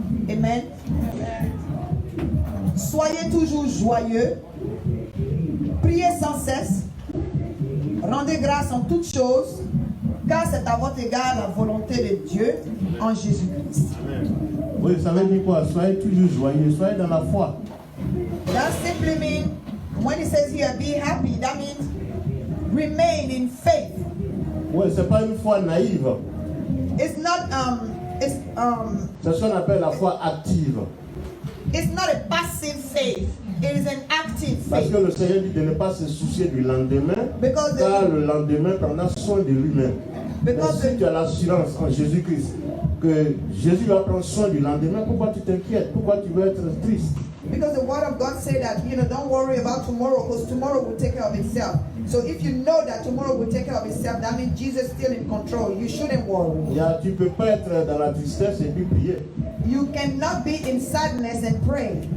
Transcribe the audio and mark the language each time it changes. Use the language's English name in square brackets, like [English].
[French] Amen. Soyez toujours joyeux, priez sans cesse, rendez grâce en toutes choses, car c'est à votre égard la volonté de Dieu en Jésus-Christ. Oui, ça veut dire quoi? Soyez toujours joyeux, soyez dans la foi. [English] That simply means, when it says here, be happy, that means remain in faith. [French] Oui, c'est pas une foi naïve. [English] It's not [French] C'est ce qu'on appelle la foi active. [English] it's not a passive faith. It is an active [French] Parce [English] faith. [French] que le Seigneur dit de ne pas se soucier du lendemain, [English] Because [French] car le lendemain prendra soin de lui-même. Mais [English] Because [French] si tu as l'assurance en Jésus-Christ que Jésus va prendre soin du lendemain, pourquoi tu t'inquiètes? Pourquoi tu veux être triste? [English] Because the word of God said that, don't worry about tomorrow, because tomorrow will take care of itself. So if you know that tomorrow will take care of itself, that means Jesus is still in control. You shouldn't worry. [French] Tu ne peux pas être dans la tristesse et puis prier. You cannot be in sadness and pray.